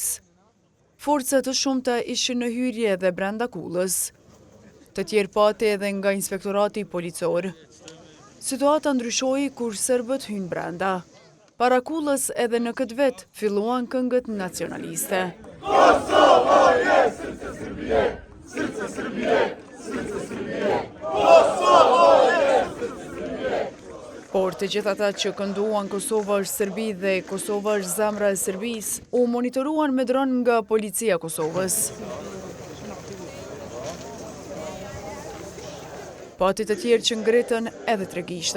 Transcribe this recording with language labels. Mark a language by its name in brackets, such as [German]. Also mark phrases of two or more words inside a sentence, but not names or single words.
[Albanian] Forca të shumta ishin në hyrje dhe brenda kullës. Të tjerë pati edhe nga inspektorati policor. Situata ndryshoi kur Sërbët hynë brenda. Para kullës edhe në këtë vet filluan këngët nacionaliste. [Serbian] Kosova je srce Srbije, srce Srbije, srce Srbije. Kosova je srce Srbije. [Albanian] Por të gjithë ata që kënduan Kosova është Serbi dhe Kosova është zemra e Serbisë, u monitoruan me dron nga policia e Kosovës. Pati të tjerë që ngritën edhe tregishta.